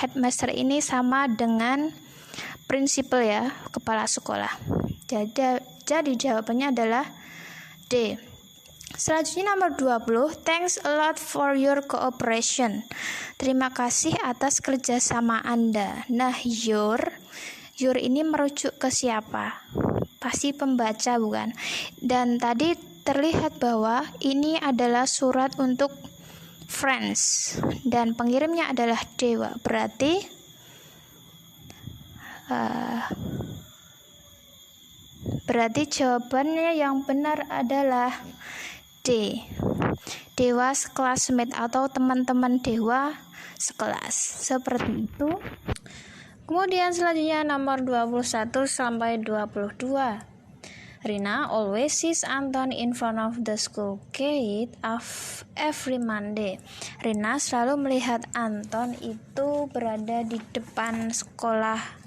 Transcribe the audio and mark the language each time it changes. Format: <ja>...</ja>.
<id>Headmaster ini sama dengan principal ya, kepala sekolah. Jadi jawabannya adalah D. Selanjutnya nomor 20.</id> <en>Thanks a lot for your cooperation.</en> <id>Terima kasih atas kerjasama Anda. Nah, your ini merujuk ke siapa? Pasti pembaca, bukan? Dan tadi terlihat bahwa ini adalah surat untuk friends dan pengirimnya adalah dewa. Berarti jawabannya yang benar adalah D. Dewa classmate atau teman-teman dewa sekelas. Seperti itu. Kemudian selanjutnya nomor 21 sampai 22.</id> <en>Rina always sees Anton in front of the school gate every Monday.</en> <id>Rina selalu melihat Anton itu berada di depan sekolah</id>